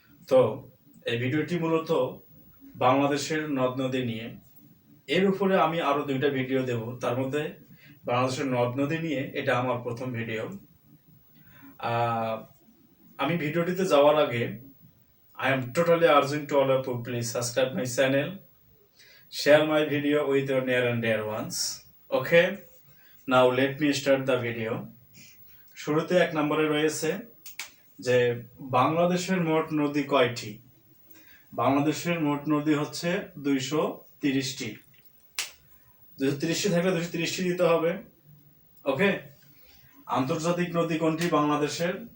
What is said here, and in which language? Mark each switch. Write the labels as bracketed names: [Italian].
[Bangla] তো এই ভিডিওটি মূলত বাংলাদেশের নদ নদী নিয়ে। এর উপরে আমি আরো দুইটা ভিডিও দেব, তার মধ্যে বাংলাদেশের নদ নদী নিয়ে এটা আমার প্রথম ভিডিও। আমি ভিডিওটিতে যাওয়ার আগে [English] I am totally urging to all of you, please subscribe my channel, share my video with your near and dear ones. Okay, now let me start the video. [Bangla] শুরুতে এক নম্বরে রয়েছে যে বাংলাদেশের মোট নদী কয়টি? বাংলাদেশের মোট নদী হচ্ছে 230টি। 230টি থাকলে 230টি দিতে হবে। ওকে, আন্তর্জাতিক নদী কোনটি বাংলাদেশের?